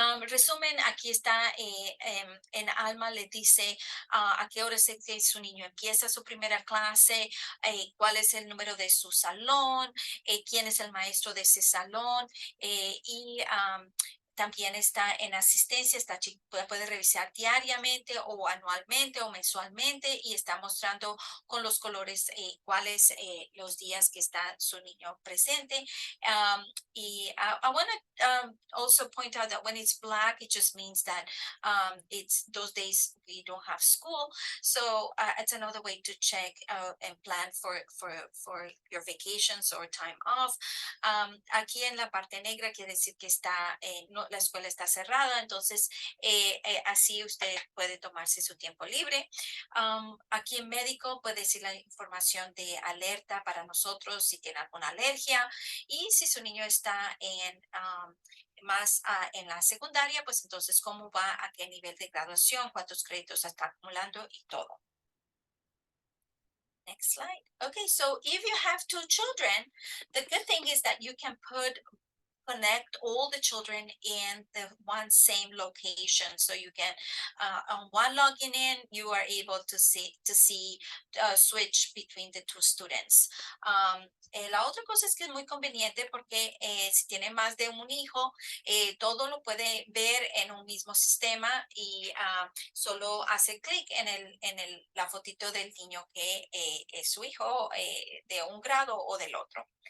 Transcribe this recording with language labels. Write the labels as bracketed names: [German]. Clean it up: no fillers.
[Spanish] Resumen, aquí está en Alma le dice a qué hora es que su niño empieza su primera clase, cuál es el número de su salón, quién es el maestro de ese salón y también está en asistencia, puede revisar diariamente o anualmente o mensualmente y está mostrando con los colores cuáles los días que está su niño presente. [English] Y I want to also point out that when it's black, it just means that it's those days we don't have school. So it's another way to check and plan for your vacations or time off. [Spanish] Aquí en la parte negra quiere decir que la escuela está cerrada, entonces así usted puede tomarse su tiempo libre. Aquí en médico puede decir la información de alerta para nosotros si tiene alguna alergia y si su niño está más en la secundaria, pues entonces cómo va, a qué nivel de graduación, cuántos créditos está acumulando y todo. [English] Next slide. Okay, so if you have 2 children, the good thing is that you can connect all the children in the one same location. So you can, on one login in, you are able to see switch between the 2 students. [Spanish] La otra cosa es que es muy conveniente porque si tiene más de un hijo, todo lo puede ver en un mismo sistema y solo hace clic en la fotito del niño que es su hijo de un grado o del otro.